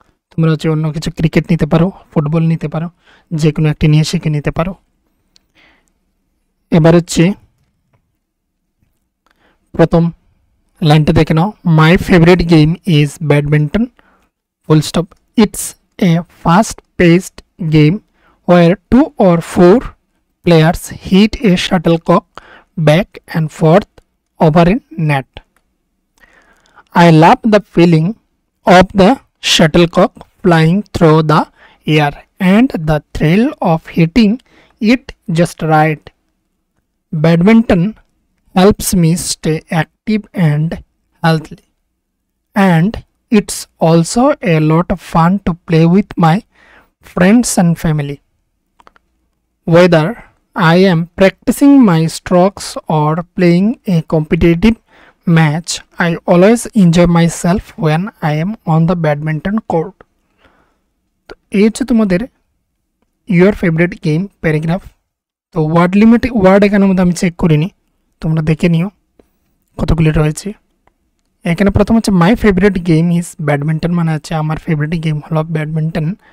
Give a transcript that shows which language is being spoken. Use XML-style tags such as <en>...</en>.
<bn>তোমরা হচ্ছে অন্য কিছু ক্রিকেট নিতে পারো, ফুটবল নিতে পারো, যে কোনো একটি নিয়ে শিখে নিতে পারো। এবার হচ্ছে প্রথম লাইনটা দেখে নাও,</bn> <en>My favourite game is badminton full stop. It's a fast paced game where 2 or 4 players hit a shuttlecock back and forth over a net. I love the feeling of the shuttlecock flying through the air and the thrill of hitting it just right. Badminton helps me stay active and healthy, and it's also a lot of fun to play with my friends and family. Whether I am practicing my strokes or playing a competitive match, I always enjoy myself when I am on the badminton court.</en> <bn>তো এই হচ্ছে তোমাদের</bn> <en>Your favourite game paragraph.</en> <bn>তো word এখানের মধ্যে আমি check করিনি, তোমরা দেখে নিও কতগুলি রয়েছে। এখানে প্রথম হচ্ছে</bn> <en>my favourite game is badminton,</en> <bn>মানে হচ্ছে আমার ফেভারিট গেম হলো ব্যাডমিন্টন।</bn>